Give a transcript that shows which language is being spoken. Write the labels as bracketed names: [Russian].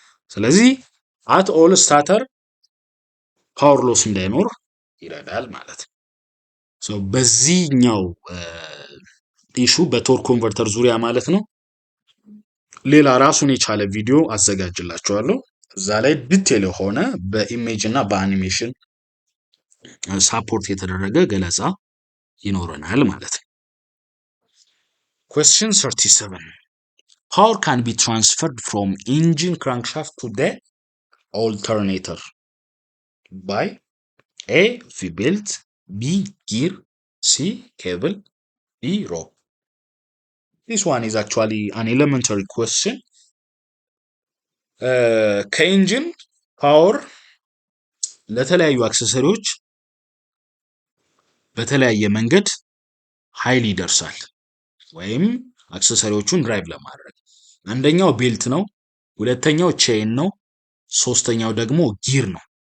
[Amharic] ስለዚህ አት ኦል ስታተር ፓወር ሎስ እንዳይኖር ይረዳል ማለት ነው። ሶ በዚህኛው ኢሹ በቶርክ ኮንቨርተር ዙሪያ ማለት ነው ሌላ ራሱን የቻለ ቪዲዮ አዘጋጅላችኋለሁ። እዛ ላይ ዲቴል የሆነ በኢሜጅ እና በአኒሜሽን ሳፖርት የተደረገ ገለጻ ይኖረናል ማለት ነው። [English] Question 37. Power can be transferred from engine crankshaft to the alternator by A. V-belt, B. gear, C. cable, D. rope. This one is actually an elementary question. [Amharic] ከኢንጂን ፓወር ለተለያዩ አክሰሰሪዎች በተለያየ መንገድ ኃይል ይደርሳል ወይም አክሰሰሪዎቹን ድራይቭ ለማድረግ አንደኛው ቤልት ነው፣ ሁለተኛው ቼን ነው፣ ሶስተኛው ደግሞ ጊር ነው።